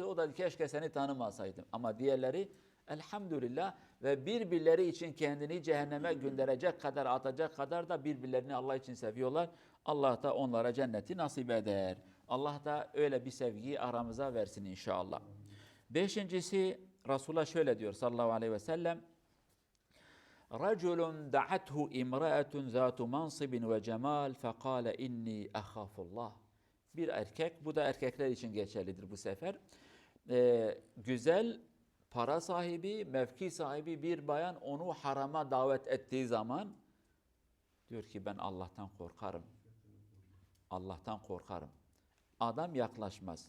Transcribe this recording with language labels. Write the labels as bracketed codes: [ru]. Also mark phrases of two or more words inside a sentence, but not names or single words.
[tr] O da keşke seni tanımasaydım. Ama diğerleri elhamdülillah ve birbirleri için kendini cehenneme gönderecek kadar, atacak kadar da birbirlerini Allah için seviyorlar. Allah da onlara cenneti nasip eder. Allah da öyle bir sevgiyi aramıza versin inşallah. Beşincisi, Resulullah şöyle diyor [ar] صلى الله عليه وسلم. رَجُلٌ دَعَتْهُ اِمْرَأَةٌ ذَاتُ مَنْصِبٍ وَجَمَالٍ فَقَالَ اِنِّي اَخَافُ اللّٰهِ. [tr] Bir erkek, bu da erkekler için geçerlidir bu sefer. Güzel, para sahibi, mevki sahibi bir bayan onu harama davet ettiği zaman diyor ki ben Allah'tan korkarım. Allah'tan korkarım. Adam yaklaşmaz.